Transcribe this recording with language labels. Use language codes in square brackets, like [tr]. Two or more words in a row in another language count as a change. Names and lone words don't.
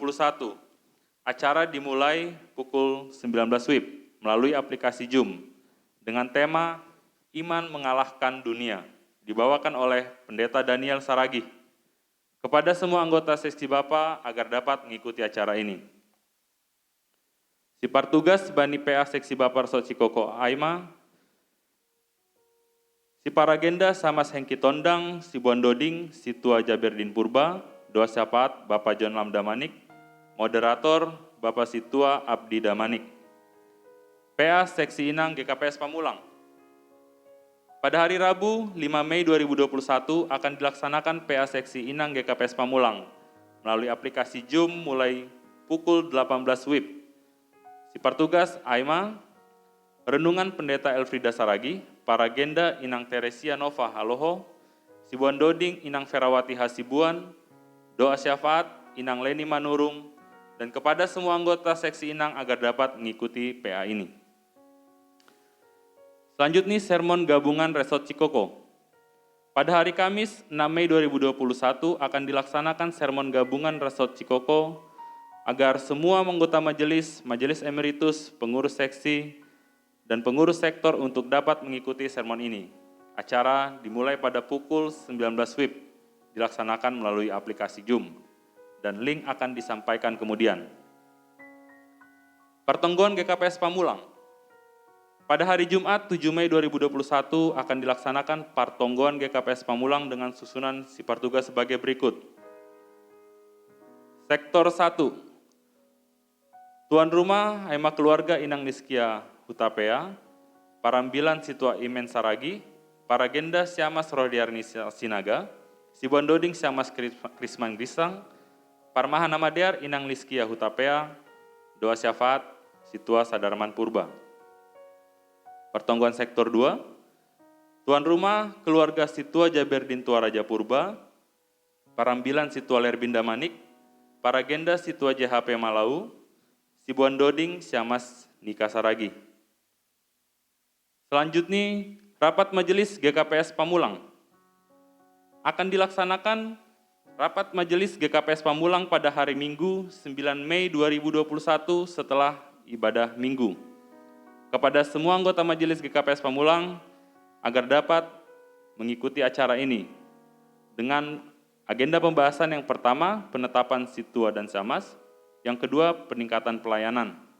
[id] Acara dimulai pukul 19 WIB melalui aplikasi Zoom dengan tema Iman Mengalahkan Dunia, dibawakan oleh Pendeta Daniel Saragih. Kepada semua anggota Seksi Bapa agar dapat mengikuti acara ini. Si Partugas Bani PA Seksi Bapa Resort Cikoko Aima, si Paragenda Samas Hengki Tondang, si Bondoding, si Tua Jaberdin Purba, Doa syafaat Bapak John Lamda Manik, moderator Bapak Situa Abdi Damanik. PA Seksi Inang GKPS Pamulang. Pada hari Rabu 5 Mei 2021 akan dilaksanakan PA Seksi Inang GKPS Pamulang melalui aplikasi Zoom mulai pukul 18 WIB. Si Partugas Aima, Renungan Pendeta Elfrida Saragi, Paragenda Inang Teresia Nova Haloho, Sibuan Doding Inang Ferawati Hasibuan, Doa syafaat Inang Leni Manurung, dan kepada semua anggota Seksi Inang agar dapat mengikuti PA ini. Selanjutnya sermon gabungan Resort Cikoko. Pada hari Kamis 6 Mei 2021 akan dilaksanakan sermon gabungan Resort Cikoko agar semua anggota majelis, majelis emeritus, pengurus seksi, dan pengurus sektor untuk dapat mengikuti sermon ini. Acara dimulai pada pukul 19 WIB. Dilaksanakan melalui aplikasi Zoom, dan link akan disampaikan kemudian. Pertengguan GKPS Pamulang. Pada hari Jumat 7 Mei 2021 akan dilaksanakan Partonggoan GKPS Pamulang dengan susunan si Partugas sebagai berikut. Sektor 1. Tuan Rumah Aima Keluarga Inang Niskia Hutapea, Parambilan Situa Imen Saragi, Paragenda Siamas Rodiarni Sinaga, Sibuan Doding Siamas Krisman Grisang, Parmahan Namadear Inang Liskia Hutapea, Doa syafaat Situa Sadarman Purba. Pertongguan Sektor 2, Tuan Rumah Keluarga Situa Jaberdin Tua Raja Purba, Parambilan Situa Lerbinda Manik, Paragenda Situa JHP Malau, Sibuan Doding Siamas Nika Saragi. Selanjutnya, Rapat Majelis GKPS Pamulang. Akan dilaksanakan Rapat Majelis GKPS Pamulang pada hari Minggu 9 Mei 2021 setelah ibadah Minggu. Kepada semua anggota Majelis GKPS Pamulang agar dapat mengikuti acara ini dengan agenda pembahasan yang pertama, penetapan Situa dan Samas, yang kedua, peningkatan pelayanan.